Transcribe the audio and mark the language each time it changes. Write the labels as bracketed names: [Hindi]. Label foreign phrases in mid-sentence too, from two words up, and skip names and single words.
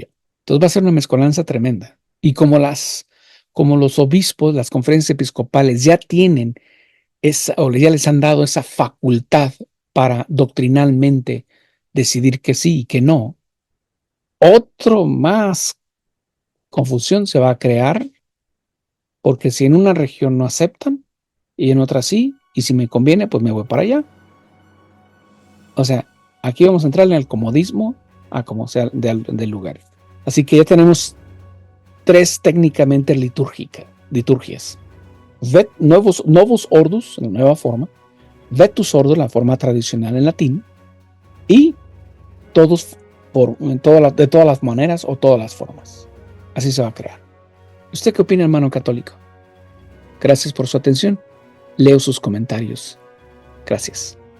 [Spanish] Entonces va a ser una mezcolanza tremenda. Y como los obispos, las conferencias episcopales ya tienen o ya les han dado esa facultad para doctrinalmente decidir que sí y que no, otro más confusión se va a crear, porque si en una región no aceptan y en otra sí, y si me conviene, pues me voy para allá. O sea, aquí vamos a entrar en el comodismo a como sea del lugar. Así que ya tenemos tres técnicamente liturgias. [Latin] Novus Ordus, [Spanish] en nueva forma, [Latin] Vetus Ordus, [Spanish] la forma tradicional en latín, y todos de todas las maneras o todas las formas. Así se va a crear. ¿Usted qué opina, hermano católico? Gracias por su atención. Leo sus comentarios. Gracias.